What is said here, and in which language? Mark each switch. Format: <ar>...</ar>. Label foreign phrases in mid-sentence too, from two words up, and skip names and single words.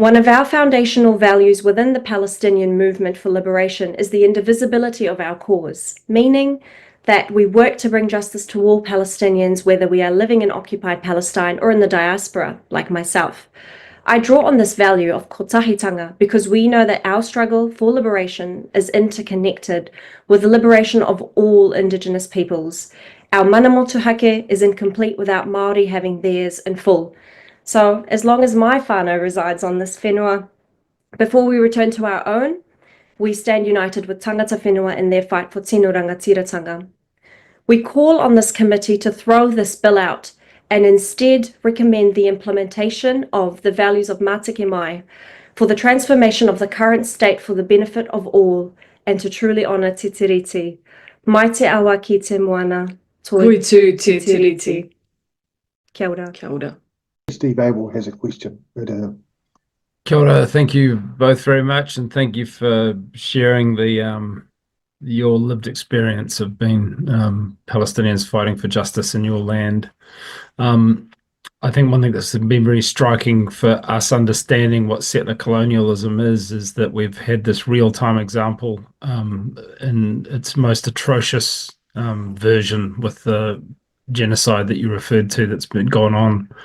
<en>One of our foundational values within the Palestinian movement for liberation is the indivisibility of our cause, meaning that we work to bring justice to all Palestinians, whether we are living in occupied Palestine or in the diaspora, like myself. I draw on this value of kotahitanga because we know that our struggle for liberation is interconnected with the liberation of all Indigenous peoples. Our</en> <mi>mana motuhake</mi> <en>is incomplete without Māori having theirs in full. So as long as my whānau resides on this whenua, before we return to our own, we stand united with</en> <mi>tangata whenua</mi> <en>in their fight for</en> <mi>tino rangatiratanga.</mi> <en>We call on this committee to throw this bill out and instead recommend the implementation of the values of Mātiki Mai for the transformation of the current state for the benefit of all and to truly honour Te Tiriti.</en> <mi>Mai te awa ki te moana. Koe tū te tiriti. Kia ora. Kia ora.</mi> <en>Steve Abel has a question.</en> <mi>Kia ora,</mi> <en>thank you both very much, and thank you for sharing the your lived experience of being Palestinians fighting for justice in your land. I think one thing that's been very striking for us understanding what settler colonialism is that we've had this real-time example in its most atrocious version with the genocide that you referred to that's been going on.</en>